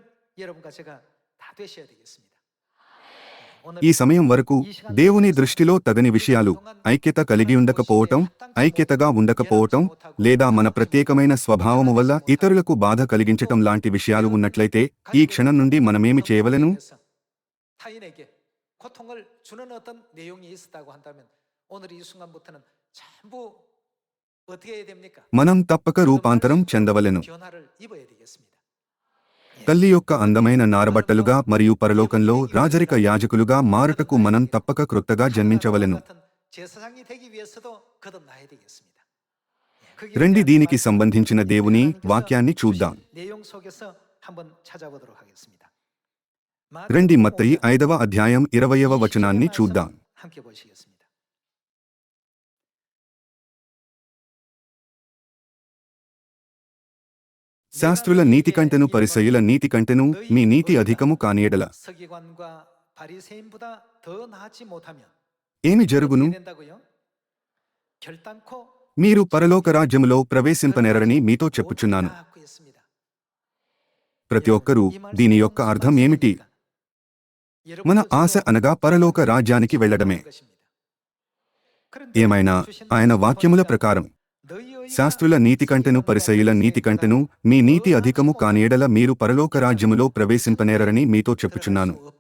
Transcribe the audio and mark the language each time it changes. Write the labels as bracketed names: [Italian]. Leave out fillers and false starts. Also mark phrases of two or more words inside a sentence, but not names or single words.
[Telugu] ఈ సమయం వరకు దేవుని దృష్టిలో తగని విషయాలు, ఐక్యత కలిగి ఉండకపోవటం, ఐక్యతగా ఉండకపోవటం, లేదా మన ప్రత్యేకమైన స్వభావము వల్ల ఇతరులకు బాధ కలిగించటం లాంటి విషయాలు ఉన్నట్లయితే ఈ క్షణం నుండి మనమేమి చేయవలెను? [Korean] 타인에게 고통을 주는 어떤 내용이 있었다고 한다면 오늘 이 순간부터는 전부 어떻게 해야 됩니까? [Telugu] మనం తప్పక రూపాంతరం చెందవలెను. [Korean] 변화를 입어야 되겠습니다. [Telugu] తల్లి యొక్క అందమైన నారబట్టలుగా మరియు పరలోకంలో రాజరిక యాజకులుగా మారుటకు మనం తప్పక క్రొత్తగా జన్మించవలెను. [Korean] 같은 제사장이 되기 위해서도 거듭나야 되겠습니다. [Telugu] రండి దీనికి సంబంధించిన దేవుని వాక్యాన్ని చూద్దాం. [Korean] 내용 속에서 한번 찾아보도록 하겠습니다. [Telugu] రండి మత్తయి 5వ అధ్యాయం 20వ వచనాన్ని చూద్దాం. [Korean] 함께 보시겠습니다. [Telugu] శాస్త్రుల నీతి కంటెను పరిసయ్యుల నీతి కంటెను మీ నీతి అధికము కానియెడల [Korean] 서기관과 바리새인보다 더 나지 못하면 [Telugu] ఏమి జరుగును? [Korean] 어떻게 된다고요? 결단코 [Telugu] మీరు పరలోక రాజ్యములో ప్రవేశింపనేరని మీతో చెప్పుచున్నాను. [Korean] 못하고 있습니다. [Telugu] ప్రతి ఒక్కరూ దీని యొక్క అర్థం ఏమిటి? మన ఆశ అనగా పరలోక రాజ్యానికి వెళ్లడమే. ఏమైనా ఆయన వాక్యముల ప్రకారం శాస్త్రుల నీతి కంటెను పరిసయ్యుల నీతి కంటెను మీ నీతి అధికము కానియెడల మీరు పరలోక రాజ్యములో ప్రవేశింపనేరని మీతో చెప్పుచున్నాను.